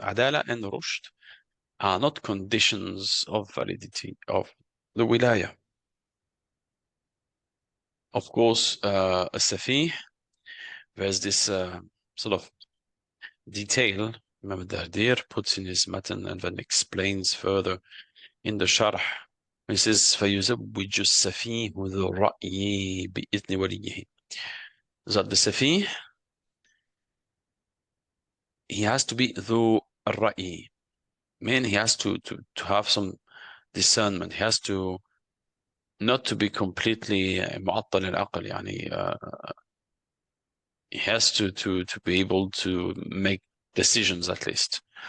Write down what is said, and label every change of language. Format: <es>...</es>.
<en>عدالة and rushd are not conditions of validity of the wilaya. Of course, a safih, there's this sort of detail. Remember, Dardir puts in his matan and then explains further in the sharh. He says,</en> <ar>فَيُزَوِّجُ السَّفِيهُ ذُو الرَّأْيِ بِإِذْنِ وَلِيِّهِ.</ar> <en>That the safih, he has to be</en> <ar>ذو الرَّأْيِ.</ar> <en>Meaning he has to have some discernment. He has to not to be completely</en> <ar>معطل العقل.</ar> <en>يعني he has to be able to make decisions at least.</en>